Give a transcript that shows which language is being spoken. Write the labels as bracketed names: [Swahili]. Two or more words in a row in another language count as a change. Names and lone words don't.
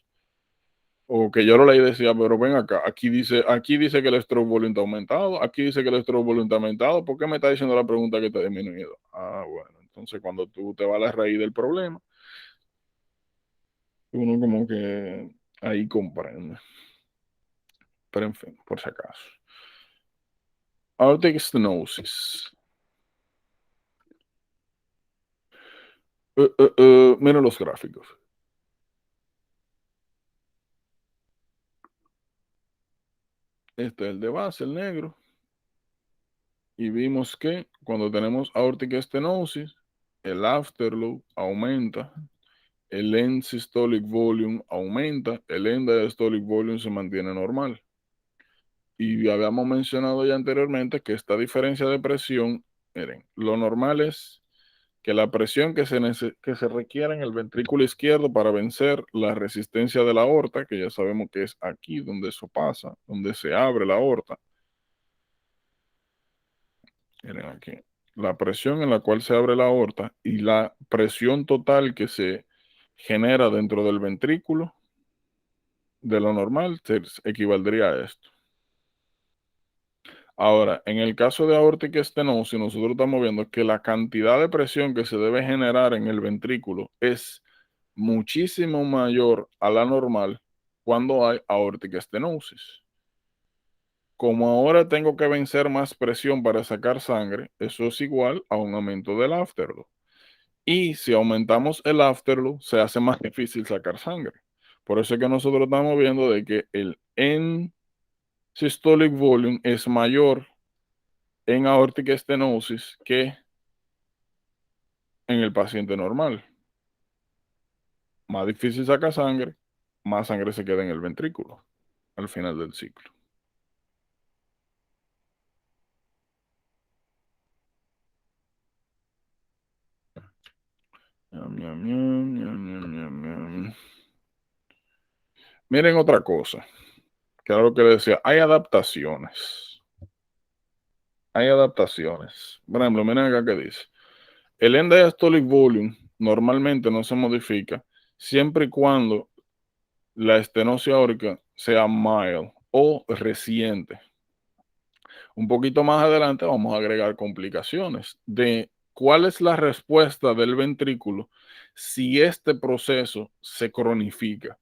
[Spanish] O que yo lo leí y decía, pero ven acá, aquí dice que el [English] stroke volume [Spanish] está aumentado, aquí dice que el [English] stroke volume [Spanish] está aumentado, ¿por qué me está diciendo la pregunta que está disminuido? Ah, bueno, entonces cuando tú te vas a la raíz del problema, uno como que ahí comprende. Pero en fin, por si acaso. [English] Aortic stenosis. [Spanish] Miren los gráficos. Este es el de base, el negro. Y vimos que cuando tenemos [English] aortic stenosis, [Spanish] el afterload aumenta, el [English] end systolic volume [Spanish] aumenta, el [English] end diastolic volume [Spanish] se mantiene normal. Y habíamos mencionado ya anteriormente que esta diferencia de presión, miren, lo normal es que la presión que se requiere en el ventrículo izquierdo para vencer la resistencia de la aorta, que ya sabemos que es aquí donde eso pasa, donde se abre la aorta. Miren aquí, la presión en la cual se abre la aorta y la presión total que se genera dentro del ventrículo de lo normal se equivaldría a esto. Ahora, en el caso de [English] aortic stenosis, [Spanish] nosotros estamos viendo que la cantidad de presión que se debe generar en el ventrículo es muchísimo mayor a la normal cuando hay [English] aortic stenosis. [Spanish] Como ahora tengo que vencer más presión para sacar sangre, eso es igual a un aumento del afterload. Y si aumentamos el afterload, se hace más difícil sacar sangre. Por eso es que nosotros estamos viendo de que el [English] end systolic volume [Spanish] es mayor en [English] aortic stenosis [Spanish] que en el paciente normal. Más difícil sacar sangre, más sangre se queda en el ventrículo al final del ciclo. Miren otra cosa, que era lo que le decía, hay adaptaciones. Hay adaptaciones. Por ejemplo, miren acá que dice. El [English] end diastolic volume [Spanish] normalmente no se modifica siempre y cuando la estenosis aórtica sea mild o reciente. Un poquito más adelante vamos a agregar complicaciones de cuál es la respuesta del ventrículo si este proceso se cronifica.